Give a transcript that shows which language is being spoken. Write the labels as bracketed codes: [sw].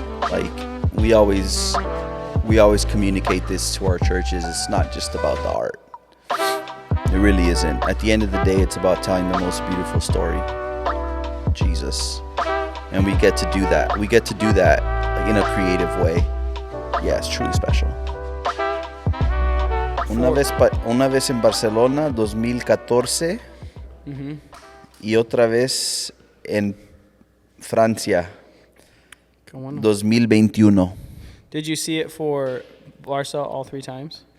[en] Like we always communicate this to our churches. It's not just about the art. It really isn't. At the end of the day, it's about telling the most beautiful story, Jesus. And we get to do that. We get to do that like, in a creative way. Yeah, it's truly special. [es] Una vez en Barcelona, 2014, y otra vez en Francia, 2021. [en] Did you see it for Barca all three times?